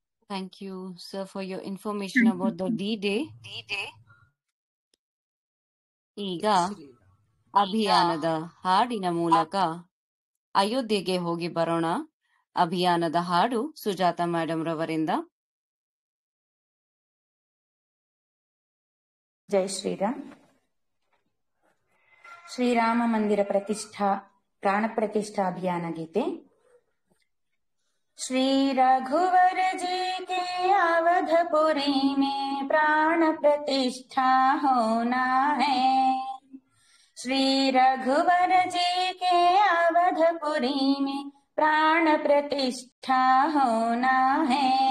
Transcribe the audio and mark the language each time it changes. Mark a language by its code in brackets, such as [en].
[en] Thank you, sir, for your information about the D-Day. [kn] ಈಗ ಅಭಿಯಾನದ ಹಾಡಿನ ಮೂಲಕ ಅಯೋಧ್ಯೆಗೆ ಹೋಗಿ ಬರೋಣ. ಅಭಿಯಾನದ ಹಾಡು ಸುಜಾತ ಮೇಡಮ್ ರವರಿಂದ. ಜೈ ಶ್ರೀರಾಮ್. ಶ್ರೀರಾಮ ಮಂದಿರ ಪ್ರತಿಷ್ಠಾ ಪ್ರಾಣ ಪ್ರತಿಷ್ಠಾ ಅಭಿಯಾನ ಗೀತೆ. [hi] श्री रघुवर जी के अवधपुरी में प्राण प्रतिष्ठा होना है। श्री रघुवर जी के अवधपुरी में प्राण प्रतिष्ठा होना है।